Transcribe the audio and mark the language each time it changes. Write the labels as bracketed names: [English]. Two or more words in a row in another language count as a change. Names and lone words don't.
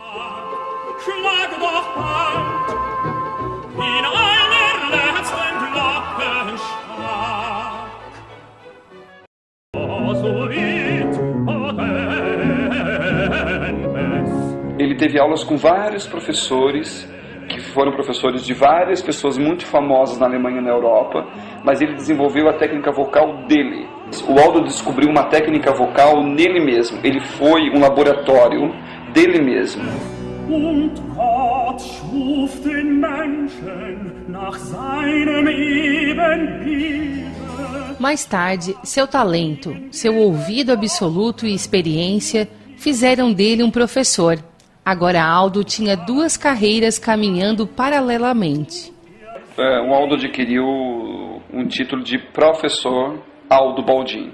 [Portuguese] Ele teve aulas com vários professores, que foram professores de várias pessoas muito famosas na Alemanha e na Europa, mas ele desenvolveu a técnica vocal dele. O Aldo descobriu uma técnica vocal nele mesmo. Ele foi um laboratório dele mesmo. [German] Und Gott schuf den Menschen nach seinem Ebenbilde. [Portuguese] Mais tarde, seu talento, seu ouvido absoluto e experiência fizeram dele um professor. Agora Aldo tinha duas carreiras caminhando paralelamente. O Aldo adquiriu um título de professor Aldo Baldin.